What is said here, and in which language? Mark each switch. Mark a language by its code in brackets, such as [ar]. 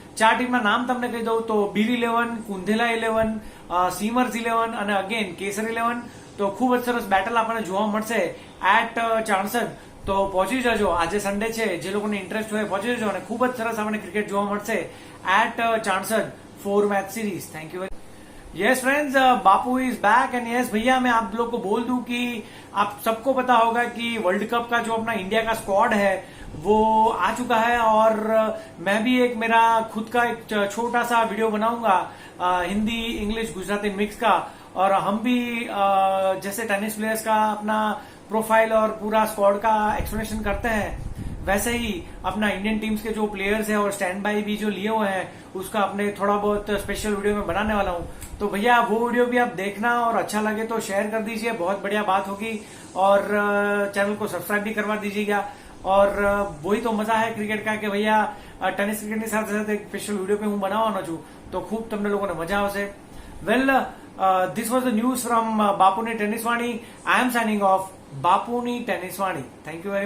[gu] 4 ટીમના નામ તમને કહી દઉં તો બિલ 11, કુંધેલા 11, સીમર્સ 11 અને અગેન કેસર 11. તો ખૂબ જ સરસ બેટલ આપણને જોવા મળશે એટ ચાણસદ. તો પહોંચી જજો. આજે સન્ડે છે, જે લોકોને ઇન્ટરેસ્ટ હોય પહોંચી જજો અને ખૂબ જ સરસ આપણને ક્રિકેટ જોવા મળશે at चाणसद 4 match series. [en] Thank you. [hi] Yes friends, Bapu is back and yes भैया, मैं आप लोग को बोल दूं कि आप सबको पता होगा कि वर्ल्ड कप का जो अपना इंडिया का स्क्वाड है वो आ चुका है और मैं भी एक मेरा खुद का एक छोटा सा वीडियो बनाऊंगा हिंदी इंग्लिश गुजराती मिक्स का. और हम भी जैसे टेनिस प्लेयर्स का अपना प्रोफाइल और पूरा स्क्वाड का एक्सप्लेनेशन करते हैं, वैसे ही अपना इंडियन टीम्स के जो प्लेयर्स हैं और स्टैंड बाई भी जो लिए हुए हैं उसका अपने थोड़ा बहुत स्पेशल वीडियो में बनाने वाला हूं. तो भैया वो वीडियो भी आप देखना और अच्छा लगे तो शेयर कर दीजिए, बहुत बढ़िया बात होगी. और चैनल को सब्सक्राइब भी करवा दीजिएगा. और वही तो मजा है क्रिकेट का कि भैया टेनिस क्रिकेट [gu] ની સાથે સાથે એક સ્પેશિયલ વિડીયો પણ હું બનાવવાનો છું. તો ખૂબ તમને લોકોને મજા આવશે. [en] Well, this was the news from બાપુની tennis વાણી. I am signing off. બાપુની tennis વાણી. Thank you very much.